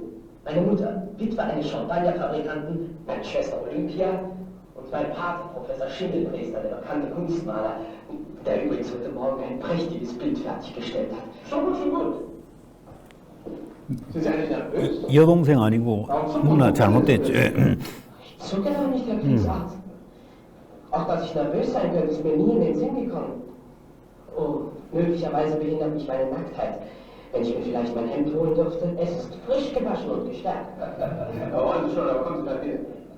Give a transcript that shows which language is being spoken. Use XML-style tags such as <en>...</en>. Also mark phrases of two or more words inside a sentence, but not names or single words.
<de>Meine Mutter, Witwe eines Champagnerfabrikanten, meine Schwester Olympia und mein Vater, Professor Schindelpriester, der bekannte Kunstmaler, der übrigens heute Morgen ein prächtiges Bild fertiggestellt hat. Schon gut, schon gut. Sind Sie eigentlich nervös?</de> <ko>여동생 아니고 누나 잘못됐죠.</ko> <de>Ich zucke doch nicht, Herr Kriegsarzt. Auch dass ich nervös sein könnte, ist mir nie in den Sinn gekommen. Oh, möglicherweise behindert mich meine Nacktheit. Wenn ich mir vielleicht mein Hemd holen dürfte, es ist frisch gewaschen und gestärkt. Aber wollen Sie schon, aber kommen Sie mal hier.</de>